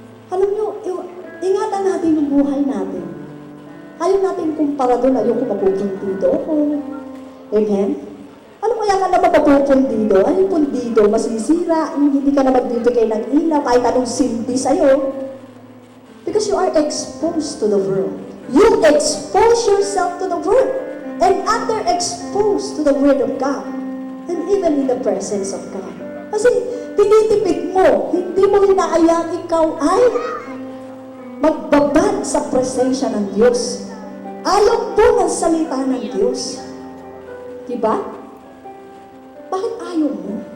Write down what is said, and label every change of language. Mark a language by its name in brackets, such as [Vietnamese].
[Filipino] Alam nyo, ingatan natin yung buhay natin. Ayaw natin kumpara doon, ayaw ko mapupundido ako. Amen? Ano kaya ka na mapapupundido? Ay, pundido, masisira, hindi ka na magbibigay ng ilaw, kahit anong silbi sa'yo. [English] Because you are exposed to the world. You expose yourself to the world. And underexposed to the Word of God. And even in the presence of God. [Filipino] Kasi tinitipid mo, hindi mo inaayang ikaw ay magbabad sa presensya ng Diyos. Ayaw po ng salita ng Diyos. Diba? Bakit ayaw mo?